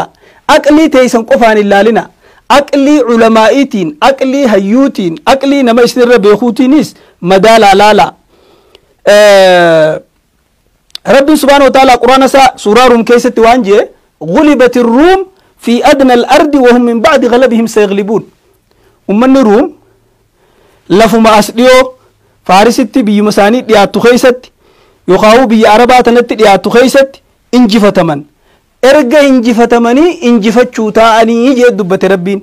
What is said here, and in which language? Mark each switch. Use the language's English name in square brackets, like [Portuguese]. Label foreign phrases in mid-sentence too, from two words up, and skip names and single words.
[Oromo] Aqlii teessan qofaan hin laalina. Aqlii culamaa'iitiin, aqlii hayyuutiin, aqlii nama isinirra beekuutiinis madaalaa laala. Rabbi [Arabic] سبحانه وتعالى [Oromo] quraana isaa suuraa Ruum keessatti waan jee [Arabic] غلبت الروم في أدنى الأرض وهم من بعد غلبهم سيغلبون. [Oromo] Ummanni Ruum lafuma as dhiyoo Faarisitti biyyuma isaanii dhiyaattu keessatti yookaan biyya Arabaa tanatti dhiyaattu keessatti injifataman. Erga injifatamanii injifachuu ta'anii jee dubbate Rabbiin.